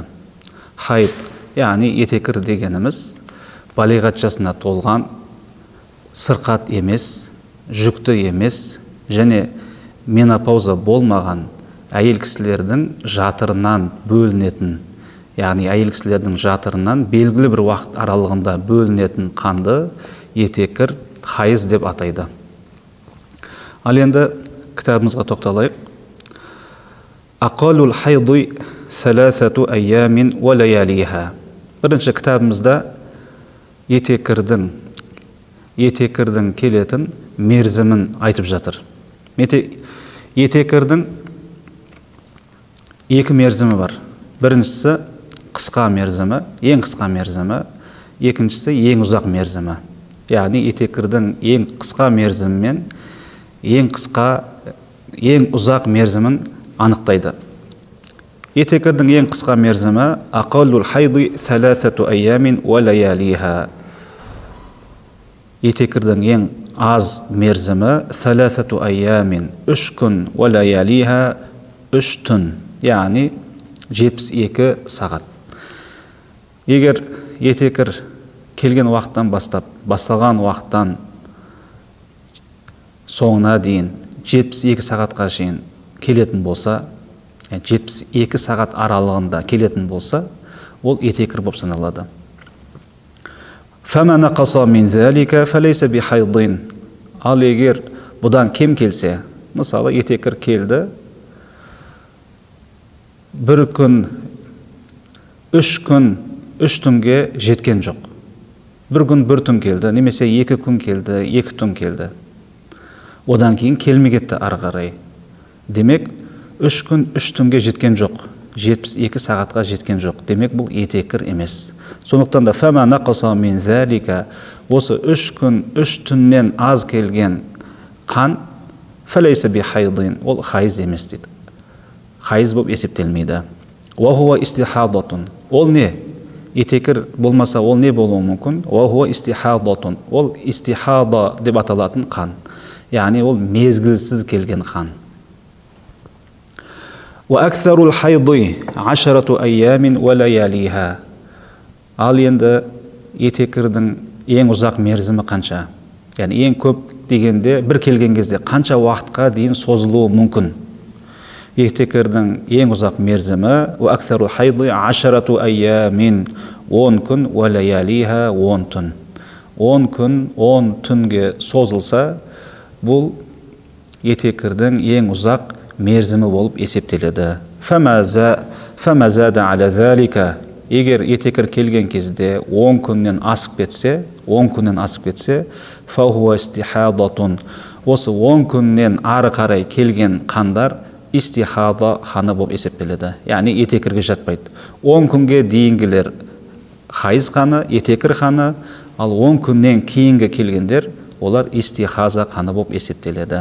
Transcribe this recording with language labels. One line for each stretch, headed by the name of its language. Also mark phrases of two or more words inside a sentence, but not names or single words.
Kazakh: Хайд, яғни етеккір дегеніміз балиғат жасына толған, сырқат емес, жүкті емес және менопауза болмаған әйел кісілердің жатырынан бөлінетін, яғни әйел кісілердің жатырынан белгілі бір уақыт аралығында бөлінетін қанды етеккір хайыз деп атайды. Ал енді кітабымызға тоқталайық.
Arabic: أقل الحيض ثلاثة أيام ولياليها.
Kazakh: Бірінші кітабымызда етеккірдің келетін мерзімін айтып жатыр. Етеккірдің екі мерзімі бар. Біріншісі қысқа мерзімі, ең қысқа мерзімі, екіншісі ең ұзақ мерзімі. Яғни етеккірдің ең қысқа мерзімі мен ең ұзақ мерзімін анықтайды. Етеккірдің ең қысқа мерзімі
Arabic: أقل الحيض ثلاثة أيام ولياليها.
Kazakh: Етеккірдің ең аз мерзімі
Arabic: ثلاثة أيام
Kazakh: 3 күн
Arabic: ولياليها
Kazakh: 3 түн, яғни 72 сағат. Егер етеккір келген уақыттан бастап, басталған уақыттан соңына дейін 72 сағатқа шейін келетін болса, 72 сағат аралығында келетін болса, ол етеккір болып саналады.
Arabic: فما نقص من ذلك فليس بحيض.
Kazakh: Ал егер бұдан кем келсе, мысалы етеккір келді, 1 күн, 3 күн, 3 түнге жеткен жоқ. 1 күн 1 түн келді, немесе 2 күн келді, 2 түн келді. Одан кейін келмей кетті ары қарай. Демек, 3 күн 3 түнге жеткен жоқ, 72 сағатқа жеткен жоқ. Демек, бұл етеккір емес. Сондықтан да
Arabic: فما نقص من ذلك,
Kazakh: осы 3 күн 3 түннен аз келген қан
Arabic: فليس بحيض,
Kazakh: ол хайыз емес дейді. Хайыз болып есептелмейді.
Arabic: وهو استحاضة.
Kazakh: Ол не? Етеккір болмаса ол не болуы мүмкін?
Arabic: وهو استحاضة.
Kazakh: Ол истихада деп аталатын қан. Яғни ол мезгілсіз келген қан.
Arabic: وأكثر الحيض 10 أيام ولياليها.
Kazakh: Ал енді етеккірдің ең ұзақ мерзімі қанша? Яғни ең көп дегенде бір келген кезде қанша уақытқа дейін созылуы мүмкін? Етеккірдің ең ұзақ мерзімі
Arabic: وأكثر الحيض 10 أيام
Kazakh: 10 күн
Arabic: ولياليها
Kazakh: 10 түн. 10 күн 10 түнге созылса, бұл етеккірдің ең ұзақ мерзімі болып есептеледі.
Arabic: فما زاد على ذلك,
Kazakh: егер етекір келген кезде 10 күннен асып кетсе,
Arabic: فهو استحاضة,
Kazakh: осы 10 күннен ары қарай келген қандар истихада қаны болып есептеледі. Яғни етекірге жатпайды. 10 күнге дейінгілер хайыз қаны, етекір қаны, ал 10 күннен кейінгі келгендер олар истихаза қаны болып есептеледі.